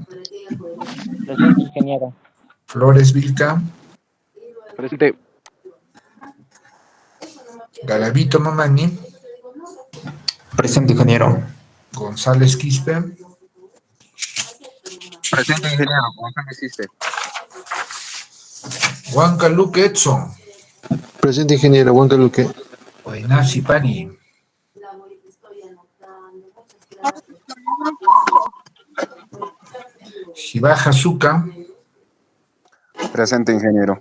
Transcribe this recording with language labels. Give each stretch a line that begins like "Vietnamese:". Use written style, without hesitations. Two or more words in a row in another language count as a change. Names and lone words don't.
Spanish: Presente, ingeniero. Flores Vilca. Presente. Garavito Mamani. Presente, ingeniero. González Quispe. Presente, ingeniero. González Quispe. Huanca Luque Edson. Presente, ingeniero. Huanca Luque. Oinasi Pani. Shibaja Zuka. Presente, ingeniero.